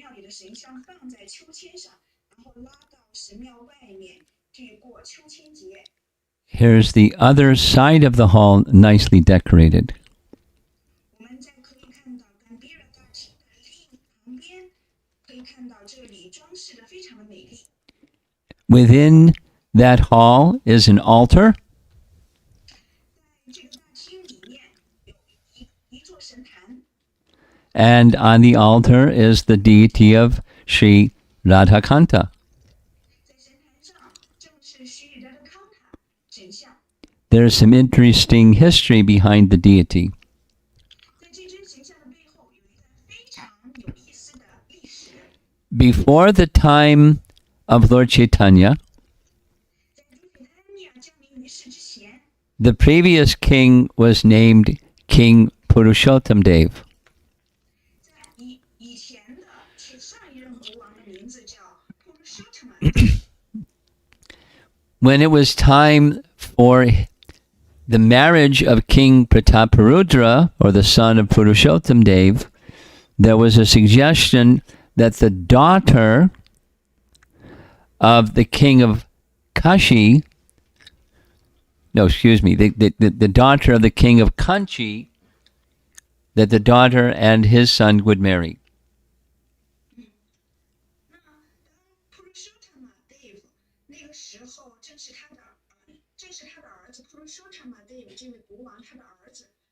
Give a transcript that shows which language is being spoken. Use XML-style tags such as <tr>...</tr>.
<zh>神像放在秋千上，然后拉到神庙外面去过秋千节。</zh> <en>Here's the other side of the hall, nicely decorated.</en> <zh>我们再可以看到Gambhira大厅的另旁边，可以看到这里装饰的非常的美丽。</zh> <en>Within that hall is an altar,</en> <zh>在这个大厅里面有一座神坛，</zh> <en>and on the altar is the deity of Sri Radhakanta.</en> <zh>在神坛上正是须达的康塔神像。</zh> <en>There's some interesting history behind the deity.</en> <zh>在这尊神像的背后有一段非常有意思的历史。</zh> <en>Before the time of Lord Chaitanya,</en> <zh>在主水丹尼尔降临于世之前，</zh> <en>the previous king was named King Purushottam Dev.</en> <zh>在以前的上一任国王的名字叫普鲁舍特曼。</zh> <en>When it was time for the marriage of King Prataparudra, or the son of Purushottam Dev, there was a suggestion that the daughter of the king of Kashi, the daughter of the king of Kanchi, that the daughter and his son would marry.</en> <zh>那当普鲁舍特曼 Dave 那个时候，正是他的儿子普鲁舍特曼 Dave 这位国王他的儿子。</zh>